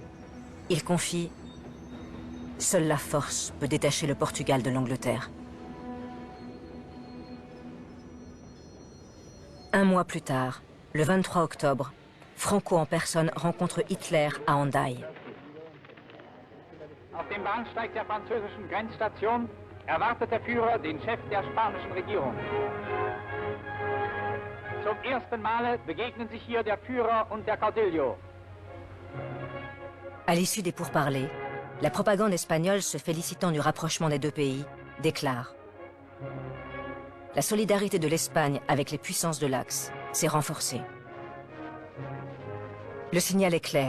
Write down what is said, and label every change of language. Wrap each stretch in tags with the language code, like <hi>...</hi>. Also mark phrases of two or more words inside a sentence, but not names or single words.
<fr>Il confie « Seule la force peut détacher le Portugal de l'Angleterre. Un mois plus tard, le 23 octobre, Franco en personne rencontre Hitler à Hendaye.</fr> <de>Auf dem Bahnsteig der französischen Grenzstation erwartet der Führer den Chef der spanischen Regierung. Zum ersten Male begegnen sich hier der Führer und der Caudillo.</de> <fr>À l'issue des pourparlers, la propagande espagnole, se félicitant du rapprochement des deux pays, déclare: la solidarité de l'Espagne avec les puissances de l'Axe s'est renforcée. Le signal est clair.</fr>